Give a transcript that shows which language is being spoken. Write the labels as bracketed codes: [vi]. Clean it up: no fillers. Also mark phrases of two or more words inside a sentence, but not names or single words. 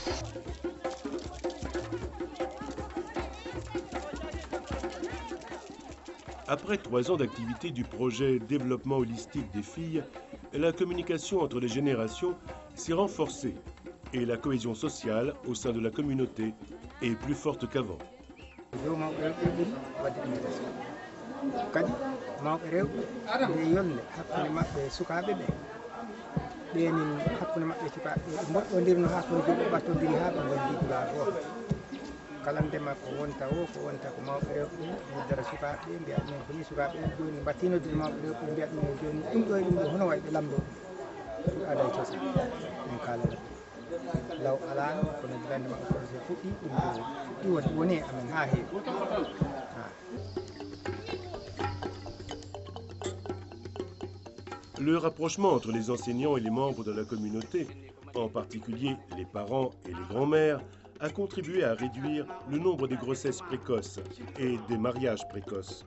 [fr] Après 3 ans d'activité du projet Développement holistique des filles, la communication entre les générations s'est renforcée et la cohésion sociale au sein de la communauté est plus forte qu'avant. [ff] kala ndema ko wonta o ko wonta ko mawɓe rewɓe dara sukaaɓe mbiya ɗumen ko ni sukaaɓe joni mbattinodde mawɓe rewɓe mbiya ɗumen joni ɗum ɗo hono wayi ɓe lamɗo ɗum aada e cosaan min kalana law alano kono dilande maɓɓe projet fuɗɗi ɗum fuɗɗi woni e amen ha heewi. [fr] Le rapprochement entre les enseignants et les membres de la communauté, en particulier les parents et les grands-mères, a contribué à réduire le nombre des grossesses précoces et des mariages précoces.